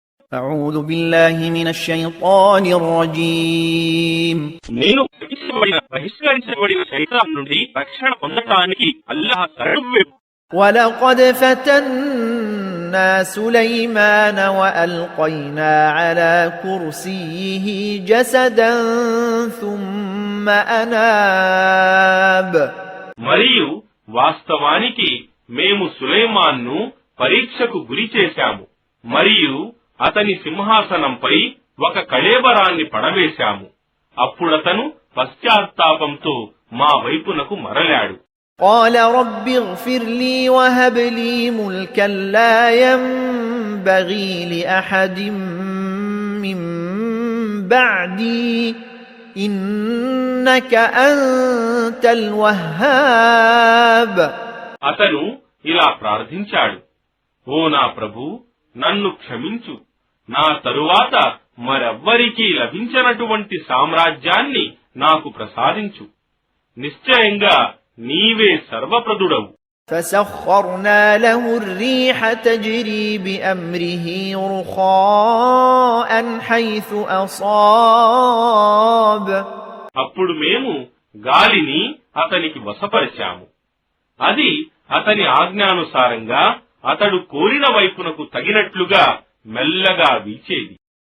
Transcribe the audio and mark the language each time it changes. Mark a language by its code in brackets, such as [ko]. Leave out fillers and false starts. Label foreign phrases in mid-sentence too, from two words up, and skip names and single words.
[ar] أعوذ بالله من الشيطان الرجيم [te] నేను బహిష్కరించబడిన శైతాను నుండి రక్షణ పొందడానికి అల్లాహ్ శరణు. [ar] ولقد فتنا سليمان وألقينا على كرسيه جسدا ثم أناب. [te] మరియు వాస్తవానికి మేము సులైమాన్ను పరీక్షకు గురి చేశాము మరియు అతని సింహాసనంపై ఒక కళేబరాన్ని పడవేశాము. అప్పుడతను పశ్చాత్తాపంతో మా వైపునకు మరలాడు. [ar] قال رب اغفر لي وهب لي ملكا لا ينبغي لأحد من بعدي إنك أنت الوهاب. [te] అతను ఇలా ప్రార్థించాడు, ఓ నా ప్రభూ, నన్ను క్షమించు, నా తరువాత మరెవ్వరికీ లభించనటువంటి సామ్రాజ్యాన్ని నాకు ప్రసాదించు. నిశ్చయంగా నీవే సర్వప్రదుడవు. [ar] فسخرنا له الريح تجري بأمره رخاء حيث أصاب. [te] అప్పుడు మేము గాలిని అతనికి వశపరిచాము. అది అతని ఆజ్ఞానుసారంగా అతడు కోరిన వైపునకు తగినట్లుగా మెల్లగా వీచేది.